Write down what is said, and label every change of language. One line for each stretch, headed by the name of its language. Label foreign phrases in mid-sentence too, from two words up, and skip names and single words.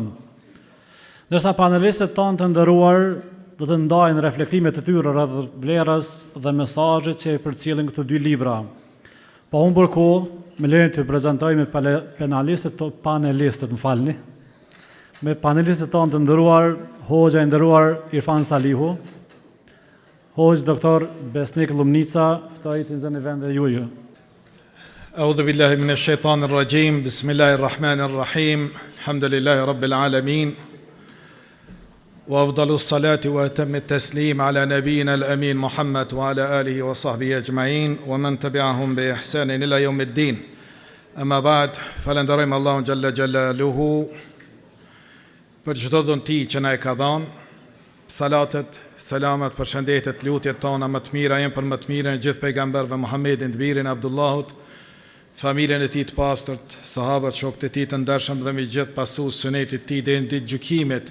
Albanian: Ndërsa panelistët tanë të nderuar do të ndajnë reflektimet e tyre rreth vlerës dhe mesazhet që i përcjellin këto dy libra. Pa humbur kohë, me lejen të prezantoj me panelistët, më falni. Me panelistët tonë të nderuar, Hoxha i nderuar Irfan Salihu, Hoxh Doktor Besnik Lumnica, ftoj të nxëni vende juaj.
Arabic: أعوذ بالله من الشيطان الرجيم بسم الله الرحمن الرحيم الحمد لله رب العالمين وأفضل الصلاة وأتم التسليم على نبينا الأمين محمد وعلى آله وصحبه أجمعين ومن تبعهم بإحسان إلى يوم الدين أما بعد فلندرم الله جل جلاله
Albanian: për çdo dhunti që na e ka dhënë. Salatet, selamet, përshëndetjet, lutjet tona më të mira janë për më të mirën e gjithë pejgamberëve Muhammedin, të birin Abdullahut, familjen e tij të pastërt, sahabët, shokët e tij të ndershëm dhe me gjithë pasues sunetit të tij deri në ditë gjykimit.